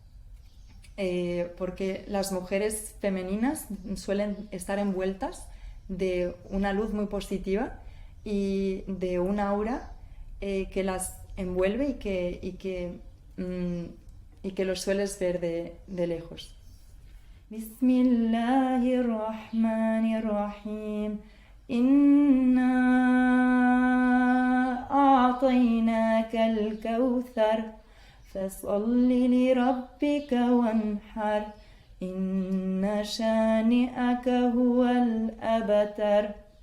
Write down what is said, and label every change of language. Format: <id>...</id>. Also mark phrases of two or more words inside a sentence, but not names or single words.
<es>porque las mujeres femeninas suelen estar envueltas de una luz muy positiva y de un aura que las envuelve y que los sueles ver de lejos.</es> <ar>بسم الله الرحمن الرحيم. إنا أعطيناك الكوثر فصل لربك وانحر إن شانئك هو الأبتر.</ar>